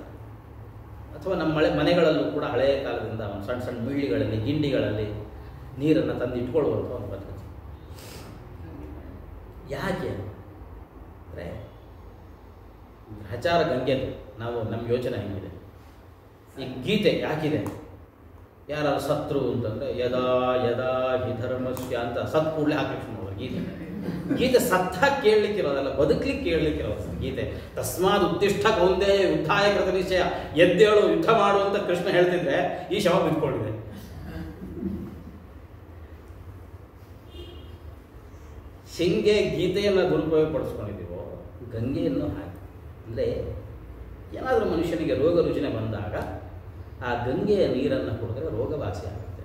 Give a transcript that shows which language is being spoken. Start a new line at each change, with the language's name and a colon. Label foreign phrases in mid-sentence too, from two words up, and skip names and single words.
Kannada: ಅಥವಾ ನಮ್ಮ ಮನೆಗಳಲ್ಲೂ ಕೂಡ ಹಳೆಯ ಕಾಲದಿಂದ ಒಂದು ಸಣ್ಣ ಸಣ್ಣ ಮಿಳ್ಳಿಗಳಲ್ಲಿ, ಗಿಂಡಿಗಳಲ್ಲಿ ನೀರನ್ನು ತಂದು ಇಟ್ಕೊಳ್ಳುವಂಥ ಒಂದು ಪದ್ಧತಿ. ಯಾಕೆ ಅಂದರೆ ಗ್ರಹಚಾರ ಗಂಗೆದು ನಮ್ಮ ಯೋಚನೆ ಹೆಂಗಿದೆ. ಈ ಗೀತೆ ಯಾಕಿದೆ? ಯಾರು ಸತ್ರು ಅಂತಂದರೆ
Sanskrit: ಯದಾ ಯದಾ ಹಿ ಧರ್ಮಸ್ಯ
Kannada: ಅಂತ ಸತ್ ಕೂಡಲೇ ಹಾಕಿ ನೋಡೋದು ಗೀತೆ ಸತ್ತಾಗಿ ಕೇಳಲಿಕ್ಕಿರೋದಲ್ಲ, ಬದುಕಲಿಕ್ಕೆ ಕೇಳಲಿಕ್ಕಿರೋದು ಗೀತೆ.
Sanskrit: ತಸ್ಮಾತ್ ಉತ್ತಿಷ್ಠ ಕೌಂತೆಯ ಯುದ್ಧಾಯ ಕೃತ ನಿಶ್ಚಯ,
Kannada: ಎದ್ದೇಳು ಯುದ್ಧ ಮಾಡು ಅಂತ ಕೃಷ್ಣ ಹೇಳ್ತಿದ್ರೆ ಈ ಶವ ಬಿದ್ದುಕೊಂಡಿದೆ. ಹೆಂಗೆ ಗೀತೆಯನ್ನು ದುರುಪಯೋಗ ಪಡಿಸ್ಕೊಂಡಿದ್ದೀವೋ ಗಂಗೆಯನ್ನು ಹಾಗೆ. ಅಂದರೆ ಏನಾದರೂ ಮನುಷ್ಯನಿಗೆ ರೋಗ ರುಜಿನ ಬಂದಾಗ ಆ ಗಂಗೆಯ ನೀರನ್ನು ಕುಡಿದ್ರೆ ರೋಗ ವಾಸಿ ಆಗುತ್ತೆ.